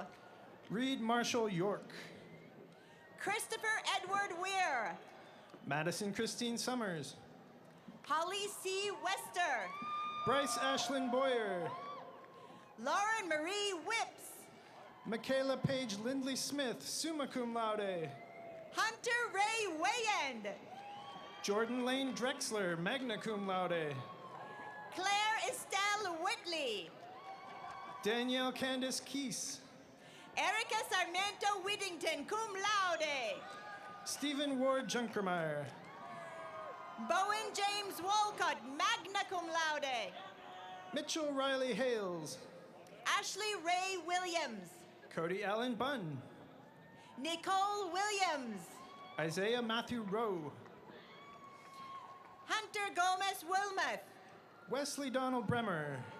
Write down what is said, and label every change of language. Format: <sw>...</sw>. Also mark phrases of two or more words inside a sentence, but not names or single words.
<en>Reed Marshall York. Christopher Edward Weir. Madison Christine Summers. Holly C. Wester. Bryce Ashlyn Boyer. Lauren Marie Whips. Michaela Page Lindley Smith,</en> <la>summa cum laude.</la> <en>Hunter Ray Wayand. Jordan Lane Drexler,</en> <la>magna cum laude.</la> <en>Claire Estelle Whitley. Danielle Candace Keese. Erica Sarmiento Whittington,</en> <la>cum laude.</la> <en>Stephen Ward Junkermeyer. Bowen James Walcott,</en> <la>magna cum laude.</la> <en>Mitchell Riley Hales. Ashley Ray Williams. Cody Allen Bunn. Nicole Williams. Isaiah Matthew Rowe. Hunter Gomez Wilmoth. Wesley Donald Bremer.</en>